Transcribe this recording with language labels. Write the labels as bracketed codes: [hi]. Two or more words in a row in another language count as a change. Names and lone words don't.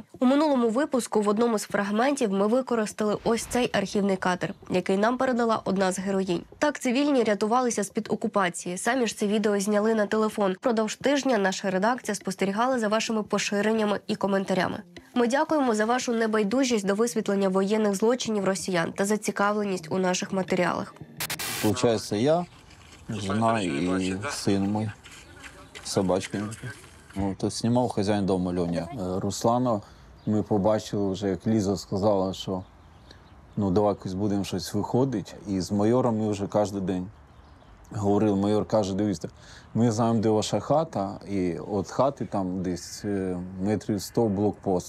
[uk] У минулому випуску в одному з фрагментів ми використали ось цей архівний кадр, який нам передала одна з героїнь. Так цивільні рятувалися з-під окупації. Самі ж це відео зняли на телефон. Впродовж тижня наша редакція спостерігала за вашими поширеннями і коментарями. Ми дякуємо за вашу небайдужість до висвітлення воєнних злочинів росіян та зацікавленість у наших матеріалах. [ru] Получается я, жена и сын мой с собачками. [uk] Тут знімав хазяїн дому Льоня. Руслана ми побачили вже, як Ліза сказала, що давай якось будемо щось виходити. І з майором ми вже кожен день говорили. Майор каже: дивіться, ми знаємо, де ваша хата, і від хати там десь метрів 100 блокпост.